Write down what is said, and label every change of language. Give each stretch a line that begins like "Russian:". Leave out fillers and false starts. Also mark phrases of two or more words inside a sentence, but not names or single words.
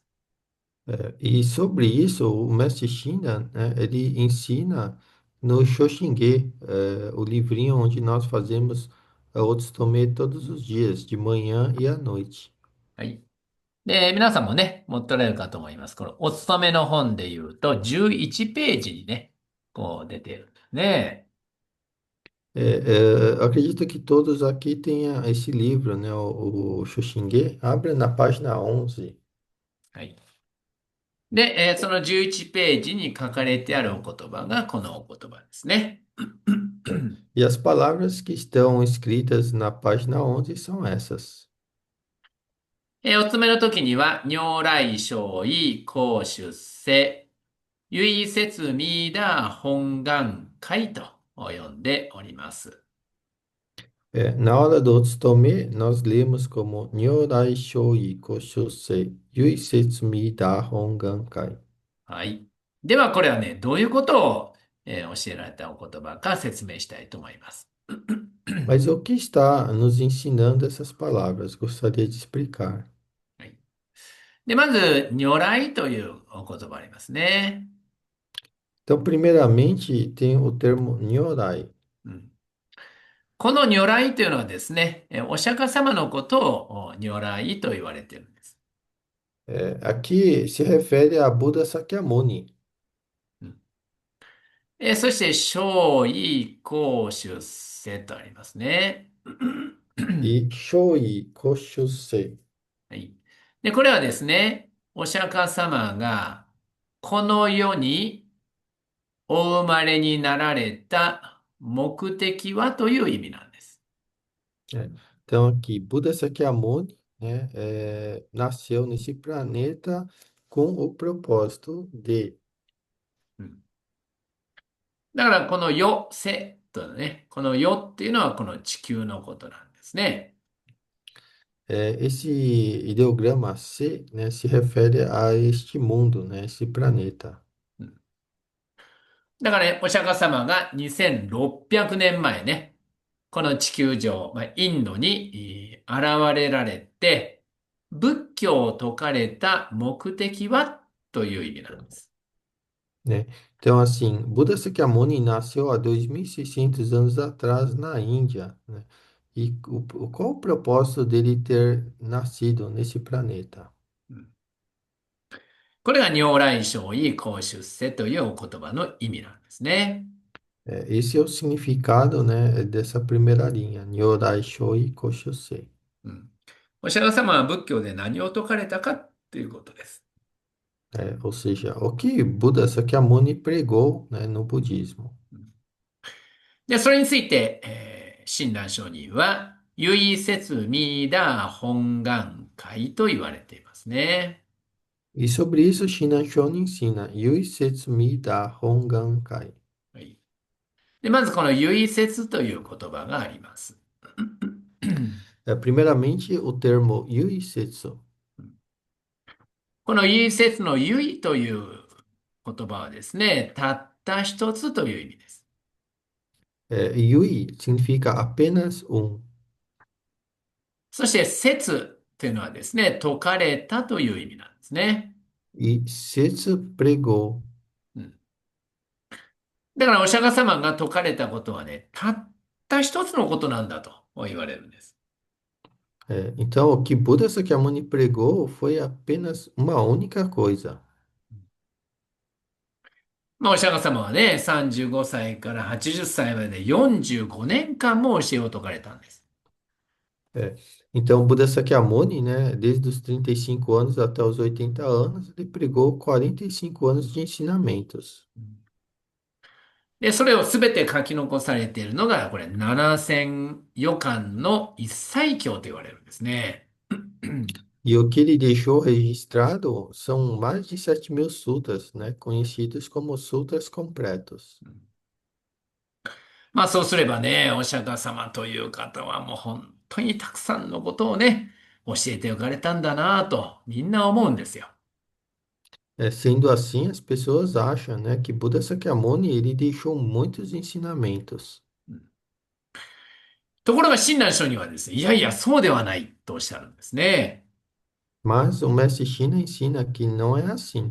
Portuguese: E sobre isso, o mestre Shinran, né, ele ensina no Shoshinge, o livrinho onde nós fazemos o Otsutomi todos os dias, de manhã e à noite.
Japanese: はい。で、皆さんもね、持っておられるかと思います。このお勤めの本で言うと11ページにね、こう出ているんですね。
Portuguese: Acredito que todos aqui tenham esse livro, né, o Shoshinge. Abra na página 11.
Japanese: はい。で、その11ページに書かれてあるお言葉がこのお言葉ですね。
Portuguese: E as palavras que estão escritas na página 11 são essas.
Japanese: お勤めの時には、如来正意、公出世、唯説ミーダー本願会と呼んでおります。
Portuguese: Na hora do Otsutomi, nós lemos como
Japanese: 如来所以興出世唯説弥陀本願海. はい。では、これはね、どういうことを、教えられたお言葉か説明したいと思います。
Portuguese: Mas o que está nos ensinando essas palavras? Gostaria de explicar.
Japanese: はい。で、まず、如来というお言葉ありますね。
Portuguese: Então, primeiramente, tem o termo Nyorai.
Japanese: うん、この如来というのはですね、お釈迦様のことを如来と言われているんです。
Portuguese: Aqui se refere a Buda Sakyamuni.
Japanese: うんそして、正意、公主、世とありますね。
Portuguese: e
Japanese: 所以興出世. はい。で、これはですね、お釈迦様がこの世にお生まれになられた目的はという意味なんです。
Portuguese: É. Então, aqui, Buda Sakyamuni, né, nasceu nesse planeta com o propósito de
Japanese: うん。だからこの世、世とね、この世っていうのはこの地球のことなんですね。
Portuguese: esse ideograma C, né, se refere a este mundo, né, esse planeta.
Japanese: うん。だからね、お釈迦様が2600年前ね、この地球上、インドに現れられて、仏教を説かれた目的はという意味なんです。
Portuguese: Né? Então, assim, Buda Sakyamuni nasceu há 2.600 anos atrás na Índia, né? E qual o propósito dele ter nascido nesse planeta?
Japanese: うん。これが如来正意孔出世というお言葉の意味なんですね。
Portuguese: Esse é o significado, né, dessa primeira linha,
Japanese: 如来所以興出世. うん。お釈迦様は仏教で何を説かれたかということです。
Portuguese: Ou seja, o que Buda Sakyamuni pregou, né, no budismo.
Japanese: うん。で、それについて、親鸞上人は、唯説弥陀本願会と言われていますね。
Portuguese: E sobre isso, Shinan Shonin ensina,
Japanese: 唯説陀本願海. はい。で、まずこの唯説という言葉があります。
Portuguese: Primeiramente, o termo
Japanese: 唯説. この唯説の唯という言葉はですね、たった一つという意味です。
Portuguese: Yui significa apenas um.
Japanese: そして説というのはですね、説かれたという意味なんですね。
Portuguese: E Setsu pregou.
Japanese: うん。だからお釈迦様が説かれたことはね、たった一つのことなんだと言われるんです。
Portuguese: Então, o que Buda Sakyamuni pregou foi apenas uma única coisa.
Japanese: まあ、お釈迦様はね、35歳から80歳まで45年間も教えを説かれたんです。
Portuguese: É. Então, Buda Sakyamuni, né, desde os 35 anos até os 80 anos, ele pregou 45 anos de ensinamentos.
Japanese: で、それをすべて書き残されているのが、これ、7000余巻の一切経と言われるんですね。
Portuguese: E o que ele deixou registrado são mais de 7.000 sutras, né, conhecidos como sutras completos.
Japanese: まあそうすればね、お釈迦様という方はもう本当にたくさんのことをね、教えておかれたんだなと、みんな思うんですよ。
Portuguese: Sendo assim, as pessoas acham, né, que Buda Sakyamuni ele deixou muitos ensinamentos.
Japanese: うん。ところが親鸞聖人はですね、いやいや、そうではないとおっしゃるんですね。
Portuguese: Mas o mestre Shina ensina que não é assim.